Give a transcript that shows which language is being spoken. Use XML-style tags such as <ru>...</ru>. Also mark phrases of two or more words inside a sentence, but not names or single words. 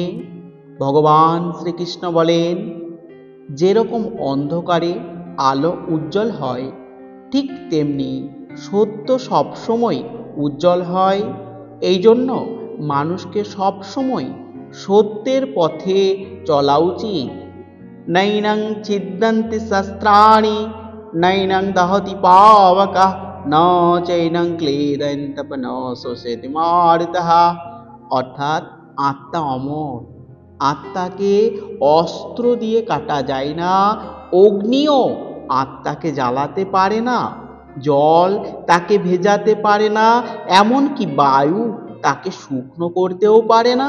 <bn>ভগবান শ্রীকৃষ্ণ বলেন, যেরকম অন্ধকারে আলো উজ্জ্বল হয়, ঠিক তেমনি সত্য সবসময় উজ্জ্বল হয়। এই জন্য মানুষকে সবসময় সত্যের পথে চলা উচিত।</bn> <sa>নৈনং ছিদ্যন্তি শস্ত্রাণি, নৈনং দহতি পাবকঃ, ন চৈনং ক্লেদয়ন্তি তপনঃ শোষয়তি মারুতঃ।</sa> <bn>অর্থাৎ আত্মা অমর, আত্মাকে অস্ত্র দিয়ে কাটা যায় না, অগ্নিও আত্মাকে জ্বালাতে পারে না, জল তাকে ভেজাতে পারে না, এমনকি বায়ু তাকে শুকনো করতেও পারে না।</bn>